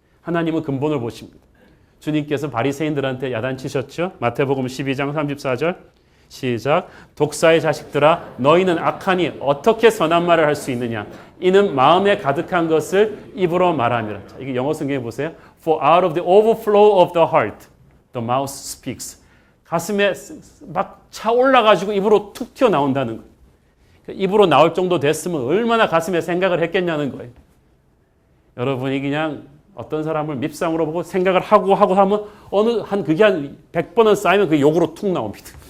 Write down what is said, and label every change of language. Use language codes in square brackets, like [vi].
[ko] 하나님은 근본을 보십니다. 주님께서 바리새인들한테 야단치셨죠? 마태복음 12장 34절 시작. 독사의 자식들아 너희는 악하니 어떻게 선한 말을 할 수 있느냐? 이는 마음에 가득한 것을 입으로 말함이라. 자, 이게 영어 성경에 보세요. [en] For out of the overflow of the heart, the mouth speaks. [ko] 가슴에 막 차올라가지고 입으로 툭 튀어나온다는 거예요. 입으로 나올 정도 됐으면 얼마나 가슴에 생각을 했겠냐는 거예요. 여러분이 그냥 어떤 사람을 밉상으로 보고 생각을 하고 하면 그게 한 100번은 쌓이면 그 욕으로 툭 나옵니다.